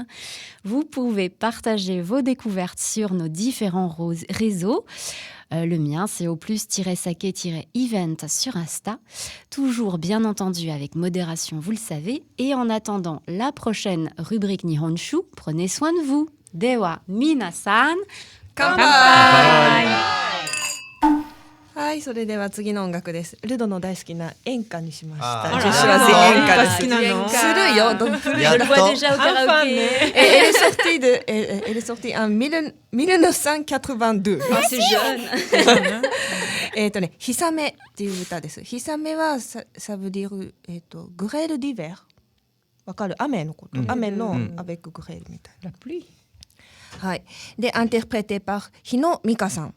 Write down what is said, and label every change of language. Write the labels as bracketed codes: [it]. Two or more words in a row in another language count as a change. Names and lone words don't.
[fr] Vous pouvez partager vos découvertes sur nos différents réseaux. Le mien, c'est au plus-saké-event sur Insta. Toujours bien entendu avec modération, vous le savez. Et en attendant la prochaine rubrique Nihonshu, prenez soin de vous. [ja] では皆さん、乾杯! はい、それでは次の音楽です。ルドの大好きな演歌にしました。あー女子は全演歌です。好きなのするよ。古いやっと [fr] Je le vois déjà au karaoké. Elle est sortie en 1982. Oh, c'est jeune. [ja] ヒサメっていう歌です。 [fr] ヒサメは ça veut dire grêle d'hiver。 [ja] わかる？雨のこと。雨の [fr] avec grêle [ja] みたいな。 [fr] La pluie. [ja] はい。 [fr] で、interprété par 日野美香さん。